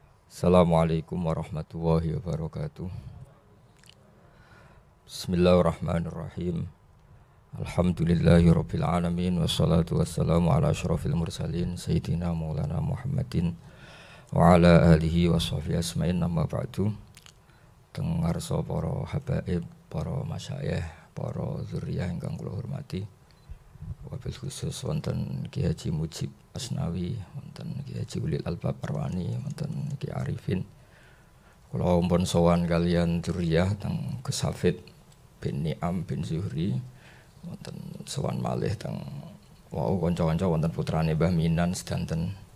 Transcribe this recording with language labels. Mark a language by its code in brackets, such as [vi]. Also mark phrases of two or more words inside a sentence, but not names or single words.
[ar] السلام عليكم ورحمة الله وبركاته. بسم الله الرحمن الرحيم. الحمد لله رب العالمين والصلاة والسلام على أشرف المرسلين سيدنا مولانا محمد وعلى آله وصحبه أجمعين أما بعد. [jv] Teng ngarsa para habaib, para masyayikh, para dzurriyyah ingkang kula hormati. Wabil khusus wonten Ki Haji Mujib Asnawi, wonten Ki Haji Ulil Albab Arwani, wonten Ki Arifin. Kula ampun sowan kalian dzurriyyah teng Gus Hafid bin Ni'am bin Zuhri, wonten sowan malih teng wau kanca-kanca wonten putrane Mbah Minan sedanten.